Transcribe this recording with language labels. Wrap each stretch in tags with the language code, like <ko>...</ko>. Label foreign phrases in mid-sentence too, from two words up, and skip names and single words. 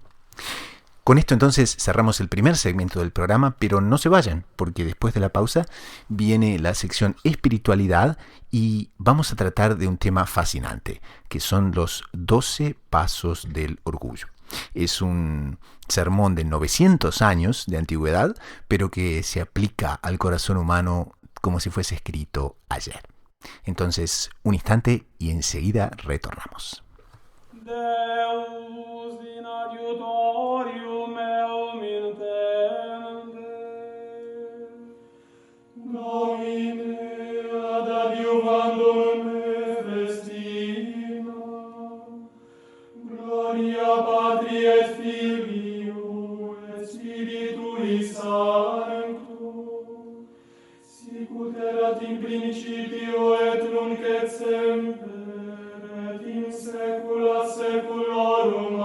<es>Con esto entonces cerramos el primer segmento del programa, pero no se vayan, porque después de la pausa viene la sección espiritualidad y vamos a tratar de un tema fascinante, que son los 12 pasos del orgullo. Es un sermón de 900 años de antigüedad, pero que se aplica al corazón humano como si fuese escrito ayer. Entonces, un instante y enseguida retornamos.</es> <la>Deus in adiutorium meum intende, Domine ad adiuvandum me festina, gloria Patri et Filio et Spiritui Sancto, sicut erat in principio et nunc et semper, et in saecula saeculorum.</la>